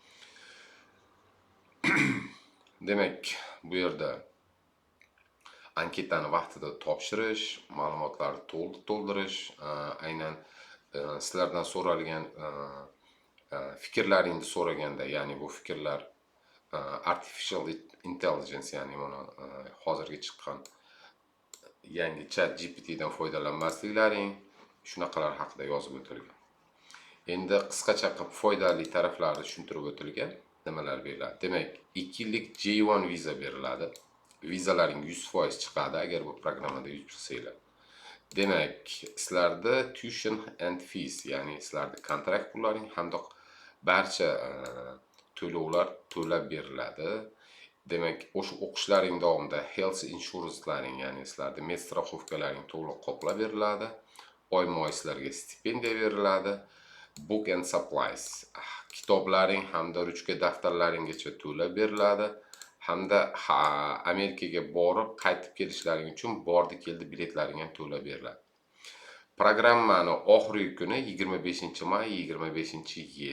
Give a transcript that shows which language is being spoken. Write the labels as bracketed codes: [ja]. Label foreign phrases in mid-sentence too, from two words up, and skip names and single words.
[uz] Demak, bu yerda anketani vaqtida topshirish, ma'lumotlarni to'ldirish, aynan sizlardan so'ralgan fikrlaringni so'raganda, ya'ni bu fikrlar [en] artificial intelligence, [uz] ya'ni mana hozirgi chiqqan yangi ChatGPT dan foydalanmasliklaring, shunaqalar haqida yozib o'tilgan. Endi qisqacha qilib foydali taraflarini tushuntirib o'tilgan. Nimalar beriladi? Demak, 2 yillik J1 viza beriladi. Vizalaring 100% chiqadi agar bu programmada yutqizsanglar. Demak, sizlarda [en] tuition and fees, [uz] ya'ni sizlarda kontrakt pullaring hamda barcha to'lovlar to'lab beriladi. Demak, o'sha o'qishlaring davomida [en] health insurance'laring, [uz] ya'ni sizlarda med страховкалаring to'liq qoplab beriladi. Oyma-oy sizlarga stipendiya beriladi. [en] Book and supplies, [uz] kitoblaring hamda ruchka daftarlaringgacha to'lab beriladi. Hamda Amerikaga borib qaytib kelishlaring uchun bordi-keldi biletlaring ham to'lab beriladi. Programmani oxirgi kuni 25-may 25-yil.